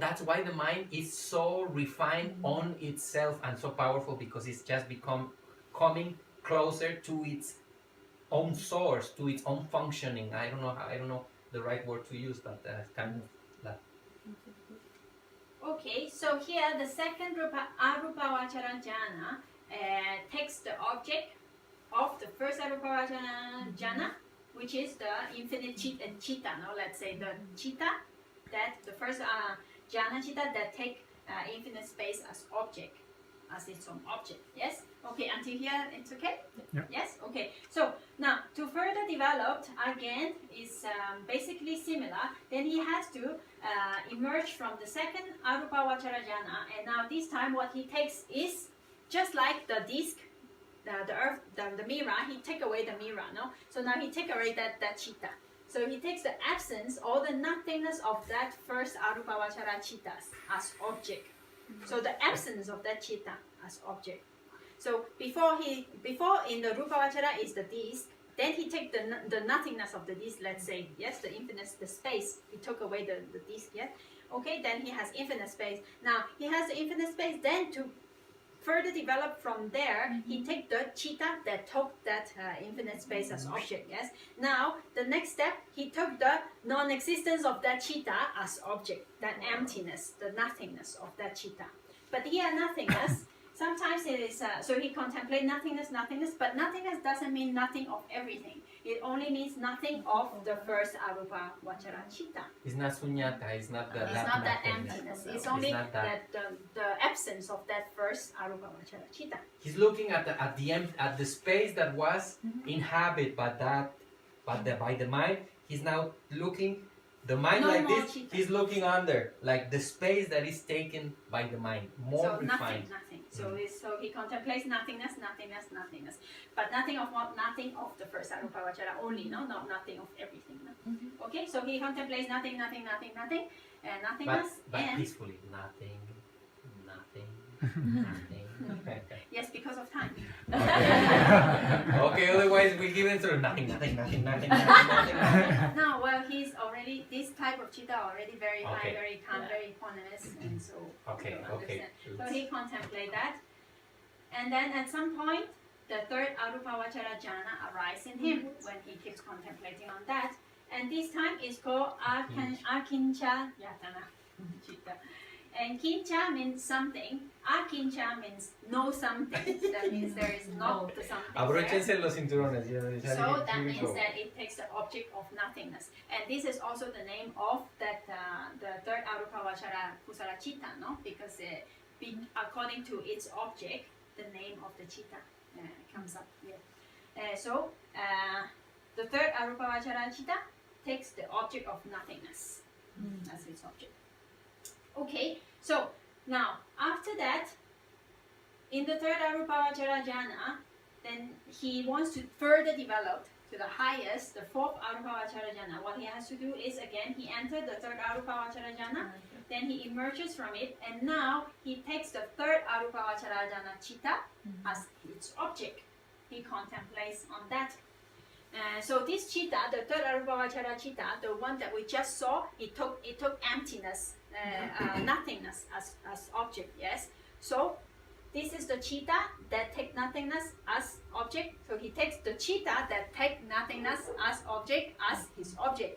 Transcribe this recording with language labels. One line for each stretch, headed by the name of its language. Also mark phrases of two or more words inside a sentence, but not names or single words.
English: That's why the mind is so refined on itself and so powerful, because it's just coming closer to its own source, to its own functioning. I don't know the right word to use, but kind of that. Okay, so here the second
Pali: arupa vachara jhana
English: takes the object of the first
Pali: arupa vachara jhana,
English: which is the infinite chitta, no? Let's say the chitta, that the first
Pali: jhana chitta
English: that take infinite space as object, as its own object. Yes? Okay, until here it's okay? Yeah. Yes? Okay. So now to further develop again is basically similar. Then he has to emerge from the second
Pali: arupa vachara jhana,
English: and now this time what he takes is just like the disc, the earth, the mirror, he take away the mirror, no? So now he take away that chitta. So he takes the absence or the nothingness of that first
Pali: arupa vachara chittas
English: as object. So the absence of that chitta as object. So before in the
Pali: rupa vachara
English: is the disc, then he take the nothingness of the disc, let's say, yes, the infinite, the space, he took away the disc, yes? Okay, then he has infinite space. Now he has the infinite space, then to further develop from there, he take the chitta that took that infinite space as object, yes? Now, the next step, he took the non-existence of that chitta as object, that emptiness, the nothingness of that chitta. But here, nothingness, sometimes it is, so he contemplate nothingness, but nothingness doesn't mean nothing of everything. It only means nothing of the first
Pali: arupa vachara chitta.
English: It's not sunyata, it's not the It's not that nothingness. emptiness. It's only not that the absence of that first
Pali: arupa vachara chitta.
English: He's looking at the space that was inhabited by the mind. He's now looking the mind No like more this. chitta. He's looking under, like the space that is taken by the mind, more So refined. nothing. So he contemplates nothingness, but nothing of the first
Pali: arupa vachara
English: only, no, not nothing of everything. No? Okay, so he contemplates nothing, and nothingness, But and peacefully, nothing. yes, because of time. Okay, otherwise we give it to nothing. No, well, he's already this type of chitta already very high, Okay. very calm, very equanimous, and so Okay, you okay. understand. So he contemplate that, and then at some point, the third
Pali: arupa vachara jhana
English: arises in him when he keeps contemplating on that, and this time is called
Pali: akincha yatana chitta.
English: And kincha means something. Akincha means no something. That means there is not the something there.
Spanish: Abróchense los cinturones.
English: So that means that it takes the object of nothingness. And this is also the name of that the third
Pali: arupa vachara kusala chitta,
English: no? Because according to its object, the name of the chitta comes up here. So the third
Pali: arupa vachara chitta
English: takes the object of nothingness as its object. Okay, so now after that, in the third
Pali: arupa vachara jhana,
English: then he wants to further develop to the highest, the fourth
Pali: arupa vachara jhana.
English: What he has to do is again he entered the third
Pali: arupa vachara jhana,
English: then he emerges from it, and now he takes the third
Pali: arupa vachara jhana chitta
English: as its object. He contemplates on that. So this chitta, the third
Pali: arupa vachara chitta,
English: the one that we just saw, it took emptiness, nothingness as object. Yes. So this is the chitta that take nothingness as object. So he takes the chitta that take nothingness as object as his object.